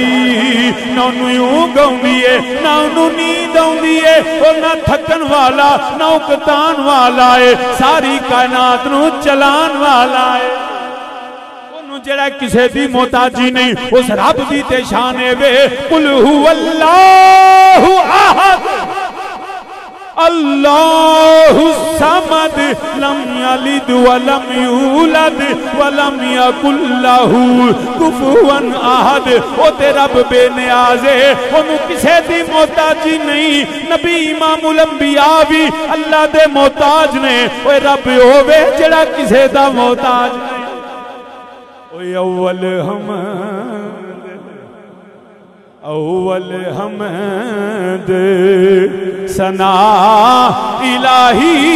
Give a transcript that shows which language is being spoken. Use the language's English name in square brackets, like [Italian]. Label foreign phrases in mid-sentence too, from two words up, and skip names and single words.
[Punjabi] ਨਾ ਯੂੰ ਗਾਉਂਦੀ ਹੈ ਨਾ ਉਨ੍ਹਾਂਨੇ ਨੀਂਦ ਆਉਂਦੀ ਹੈ, ਔਰ ਨਾ ਥਕਨ ਵਾਲਾ ਨਾ ਉਕਤਾਨ ਵਾਲਾ ਹੈ, ਸਾਰੀ ਕਾਇਨਾਤ ਨੂੰ ਚਲਾਨ ਵਾਲਾ ਹੈ। ਓਨੂੰ ਜਿਹੜਾ ਕਿਸੇ ਦੀ ਮੋਹਤਾਜੀ ਨਹੀਂ, ਉਸ ਰੱਬ ਦੀ ਤੇ ਸ਼ਾਨ ਹੈ ਵੇ। [Arabic] قل هو الله أحد الله الصمد لم يلد ولم يولد ولم يكن له كفوا أحد. [Punjabi] ਓ ਤੇ ਰੱਬ ਬੇਨਿਆਜ਼ ਹੈ, ਓਨੂੰ ਕਿਸੇ ਦੀ ਮੋਹਤਾਜੀ ਨਹੀਂ। ਨਬੀ ਇਮਾਮੁਲ ਅੰਬੀਆ ਭੀ ਅੱਲਾਹ ਦੇ ਮੋਹਤਾਜ ਨੇ। ਓਏ ਰੱਬ ਹੋਵੇ ਜਿਹੜਾ ਕਿਸੇ ਦਾ ਮੋਹਤਾਜ ਨਹੀਂ। ਓਏ ਅੱਵਲ ਹਮਦ ਸਨਾ ਇਲਾਹੀ।